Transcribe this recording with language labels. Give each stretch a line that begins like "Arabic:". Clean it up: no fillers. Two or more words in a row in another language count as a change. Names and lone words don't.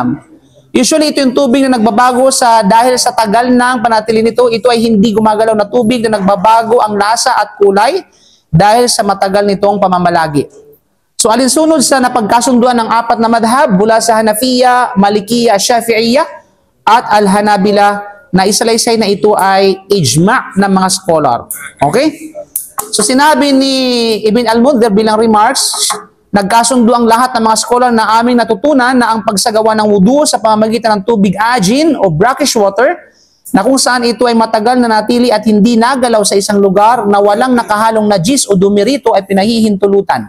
Filipino: Usually ito yung tubig na nagbabago dahil sa tagal ng pananatili nito, ito ay hindi gumagalaw na tubig na nagbabago ang lasa at kulay dahil sa matagal nitong pamamalagi. So alinsunod sa napagkasunduan ng apat na madhab mula sa Hanafiya, Malikiya, Shafi'iyya at Al-Hanabila na isalaysay na ito ay ijma' ng mga scholar. Okay? So sinabi ni Ibn al-Mundhir bilang remarks, nagkasundo ang lahat ng mga scholar na aming natutunan na ang pagsagawa ng wudu sa pamamagitan ng tubig ajin o
English: brackish water,
Filipino: na kung saan ito ay matagal na natili at hindi nagalaw sa isang lugar na walang nakahalong najis o dumi rito, ay pinahihintulutan.